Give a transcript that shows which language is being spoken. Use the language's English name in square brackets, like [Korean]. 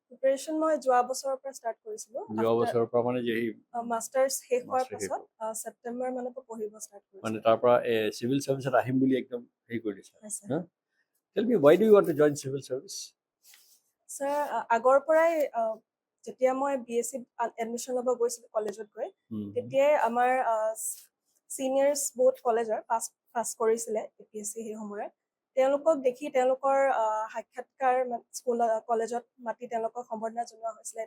[Assamese] Preparation মই যোৱা বছৰৰ পৰা ষ্টাৰ্ট কৰিছিলো। যোৱা বছৰৰ পৰা মানে যে মাষ্টাৰ্ছ শেষ হোৱাৰ পাছত ছেপ্টেম্বৰ মানৰ পৰা পঢ়িব ষ্টাৰ্ট কৰিছিলো। মানে তাৰ পৰা চিভিল চাৰ্ভিচত আহিম বুলি একদম হেৰি কৰি দিছা। [English] Tell me, why do you want to join civil service? [Assamese] Sir, আগৰ পৰাই যেতিয়া মই BSc এডমিশ্যন ল'ব গৈছিলো কলেজত গৈ, তেতিয়াই আমাৰ চিনিয়ৰ্ছ বহুত কলেজৰ পাছ কৰিছিলে APSC সেই সময়ত। তেওঁলোকক দেখি তেওঁলোকৰ সাক্ষাৎকাৰ স্কুল কলেজত মাতি তেওঁলোকক সম্বৰ্ধনা জনোৱা হৈছিলে।